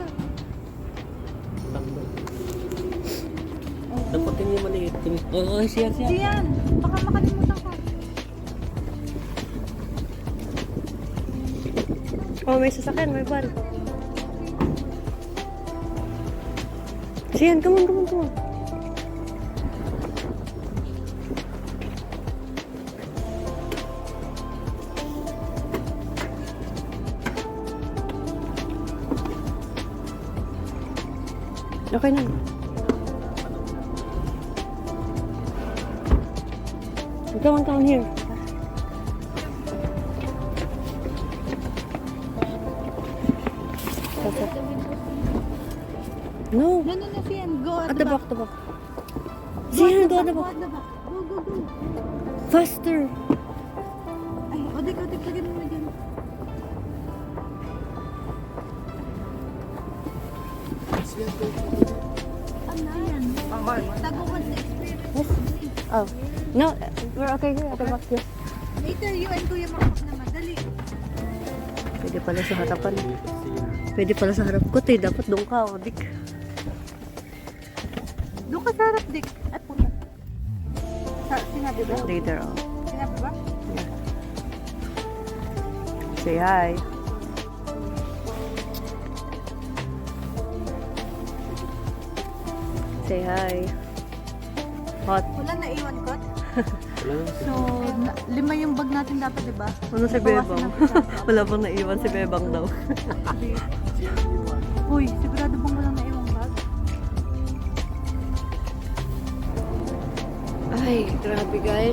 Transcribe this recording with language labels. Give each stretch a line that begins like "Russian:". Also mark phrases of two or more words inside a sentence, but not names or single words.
Filipino: Takbo. Dapat yun yung maliit. Oo, siya. Diyan. Baka makalimutan ka. Oh, may sasakyan, may van. Siyan,
English: come on.
Filipino: Okay na.
English: Come on here. No. No, Sian. Go At the back. Siyan, go at the Go back. at the back. Go. Faster.
Filipino: Ay, odik. Lagyan mo dyan. Yan. Taguan na experience. Oh.
English: No, we're okay here at the back. Yes. Later, you and Kuya Makmak
Filipino: na madali. Pwede pala sa harapan. Pwede pala sa harap ko. Dapat doon ka, Odik. Doon ka sa harap, Dick. At punta. Sinabi ba?
English: Later, oh.
Filipino: Sinabi ba?
English: Yeah. Say hi. Say hi. Hot.
Filipino: Wala na iwan ko. Wala. So, 5 yung bag natin dapat, di ba? Ano si Bebang? Wala bang naiwan si Bebang daw. Uy, sigurado bang walang naiwang bag? Ay, grabe guys.